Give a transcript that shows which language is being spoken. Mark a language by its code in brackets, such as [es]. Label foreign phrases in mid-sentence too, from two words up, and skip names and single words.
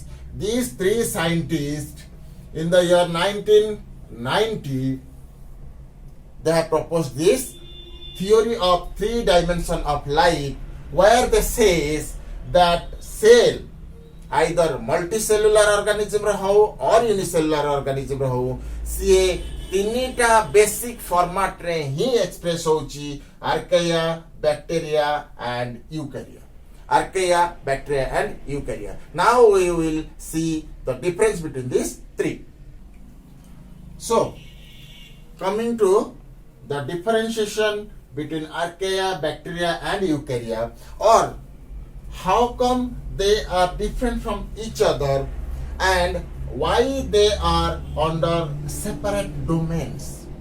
[en] These three scientists in the year 1990, they have proposed this theory of three dimension of life, where they says that cell, either multicellular organism रहो or unicellular organism रहो, [or] ସେ ତିନିଟା [en] basic format [or] ରେ ହିଁ [en] express होची Archaea, bacteria and Eukarya. Archaea, bacteria and Eukarya. Now we will see the difference between these three. So, coming to the differentiation between Archaea, bacteria and Eukarya, or how come they are different from each other and why they are under separate domains.